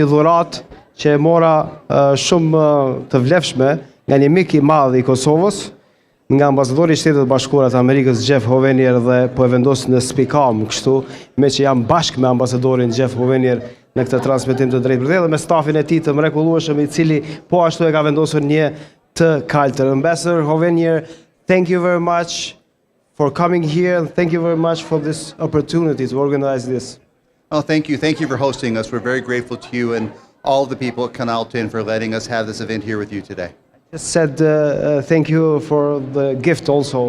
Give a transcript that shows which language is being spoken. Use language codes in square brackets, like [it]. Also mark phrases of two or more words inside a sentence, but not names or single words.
[sq] një dhuratë që e mora shumë të vlefshme nga një mik i madh i Kosovës, nga ambasadori i Shtetit Bashkuar të Amerikës Jeff Hovenier dhe po e vendos në spikam kështu, me që jam bashkë me ambasadorin Jeff Hovenier në këtë transmetim të drejtë për drejtë dhe me stafin e tij të mrekullueshëm i cili po ashtu e ka vendosur një të kaltër. [en] Ambassador Hovenier, thank you very much for coming here and thank you very much for this opportunity to organize this. Oh, thank you. Thank you for hosting us. We're very grateful to you and all the people at Kanal for letting us have this event here with you today. Just said thank you for the gift also.